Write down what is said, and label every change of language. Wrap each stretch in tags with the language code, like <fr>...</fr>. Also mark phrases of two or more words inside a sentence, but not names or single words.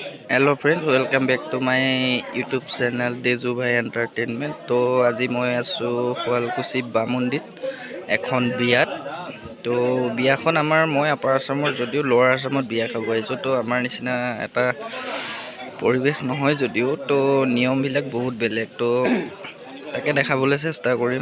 <en>Hello friends, welcome back to my YouTube channel Deju Bhai Entertainment.</en> <as>तो আজি মই আছো সুৱালকুছি বামুন্দিত এখন বিয়াত। তো বিয়াখন আমাৰ মই আপাৰ আসামৰ যদিও লোৱাৰ আসামত বিয়া খাব আহিছোঁ। তো আমাৰ নিচিনা এটা পৰিৱেশ নহয় যদিও তো নিয়মবিলাক বহুত বেলেগ। তো তাকে দেখাবলৈ চেষ্টা কৰিম।</as>